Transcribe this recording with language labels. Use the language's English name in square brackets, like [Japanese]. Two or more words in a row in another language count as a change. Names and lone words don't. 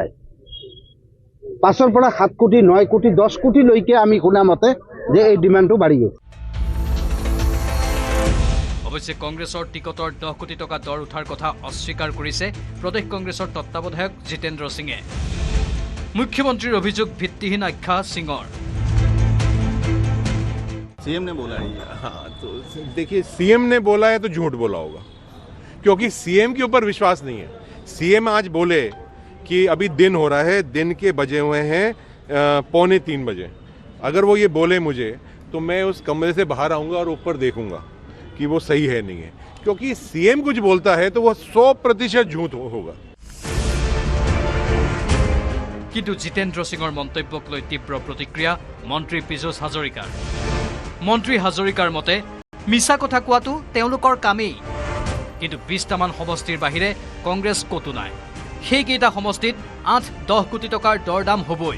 [Assamese] 5ৰ পৰা 7 কোটি 9 কোটি 10 কোটিলৈকে আমি শুনা মতে যে এই ডিমাণ্ডটো বাঢ়ি গৈছে। অৱশ্যে কংগ্ৰেছৰ টিকটৰ 10 কোটি টকা দৰ উঠাৰ কথা অস্বীকাৰ কৰিছে প্ৰদেশ কংগ্ৰেছৰ তত্ত্বাৱধায়ক জিতেন্দ্ৰ সিঙে মুখ্যমন্ত্ৰীৰ অভিযোগ ভিত্তিহীন আখ্যা সিঙৰ [Hindi] सीएम ने बोला है। हाँ, तो देखिए सीएम ने बोला है तो झूठ बोला होगा, क्योंकि सीएम के ऊपर विश्वास नहीं है। सीएम आज बोले कि अभी दिन हो रहा है, दिन के बजे हुए हैं 2:45 बजे। अगर वो ये बोले मुझे तो मैं उस कमरे से बाहर आऊँगा और ऊपर देखूंगा कि वो सही है नहीं है, क्योंकि सीएम कुछ बोलता है तो वो 100% झूठ होगा। [Assamese] কিন্তু জিতেন্দ্ৰ সিঙৰ মন্তব্যক লৈ তীব্ৰ প্ৰতিক্ৰিয়া মন্ত্ৰী পীযুষ হাজৰিকাৰ মন্ত্ৰী হাজৰিকাৰ মতে মিছা কথা কোৱাটো তেওঁলোকৰ কামেই, কিন্তু 20টামান সমষ্টিৰ বাহিৰে কংগ্ৰেছ ক'তো নাই। সেইকেইটা সমষ্টিত 8-10 কোটি টকাৰ দৰ দাম হ'বই।